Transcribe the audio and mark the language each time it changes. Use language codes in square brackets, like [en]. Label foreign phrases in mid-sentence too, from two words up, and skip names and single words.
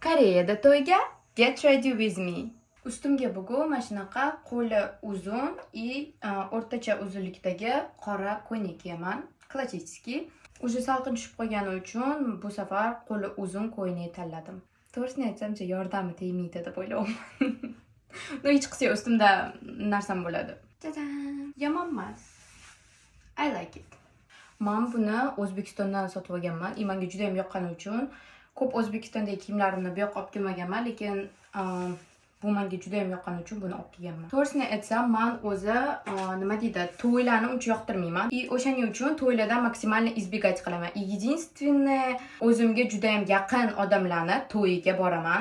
[uz] Koreyada to'yga [en] get ready with me. [uz] Ustimga bugun mana shunaqa qo'li uzun o'rtacha uzunlikdagi qora ko'ylak kiyaman. Klassический. Уже salqin tushib qolgani uchun bu safar qo'li uzun ko'ylak tanladim. To'g'risini aytsam, yordami tegmaydi deb o'ylayman. No hech qilsa ustimda narsam bo'ladi. Tadan! Yomon emas. [en] I like it. [uz] Men buni O'zbekistondan sotib olganman. Menga juda ham yoqqani uchun ko'p O'zbekistondagi kiyimlarimni bu yoqqa olib kelmaganman, lekin bu menga juda ham yoqqani uchun buni olib kelganman. To'g'risini aytsam, men o'zi nima deydi, to'ylarni uncha yoqtirmayman. O'shaning uchun to'ylardan maksimalni избегать qilaman. Единственное, o'zimga juda ham yaqin odamlarni to'yiga boraman.